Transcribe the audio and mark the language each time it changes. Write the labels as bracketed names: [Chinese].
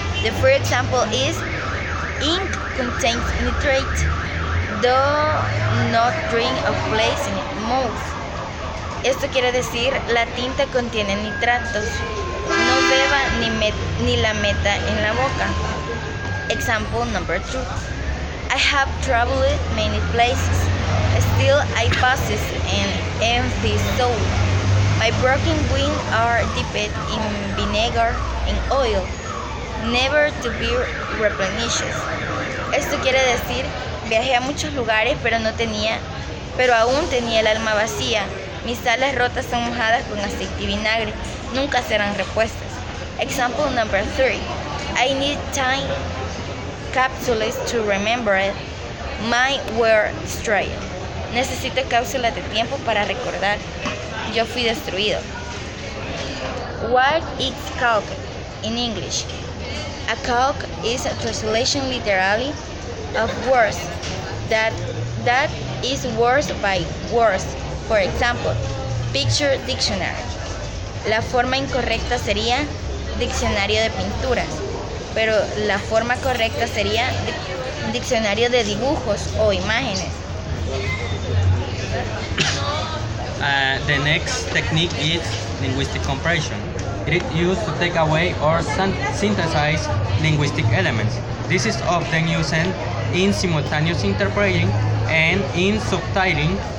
[English] The first example is ink contains nitrate. Do not drink or place in your mouth. [Spanish] Esto quiere decir la tinta contiene nitratos. No beba ni la meta en la boca. [English] Example number 2. I have traveled many places. Still I possess an empty soul. My broken wings are dipped in vinegar and oil, never to be replenished. [Spanish] Esto quiere decir, viajé a muchos lugares, pero aún tenía el alma vacía. Mis alas rotas son mojadas con aceite y vinagre, nunca serán repuestas. [English] Example number 3. I need time capsules to remember it. Mine were destroyed. [Spanish] Necesito cápsulas de tiempo para recordar. Yo fui destruido. [English] What is calc in English? A calc is a translation literally of words that is words by words. For example, picture dictionary. [Spanish] La forma incorrecta sería diccionario de pinturas, pero la forma correcta sería diccionario de dibujos o imágenes. [English] The next technique is linguistic compression. It is used to take away or synthesize linguistic elements. This is often used in simultaneous interpreting and in subtitling.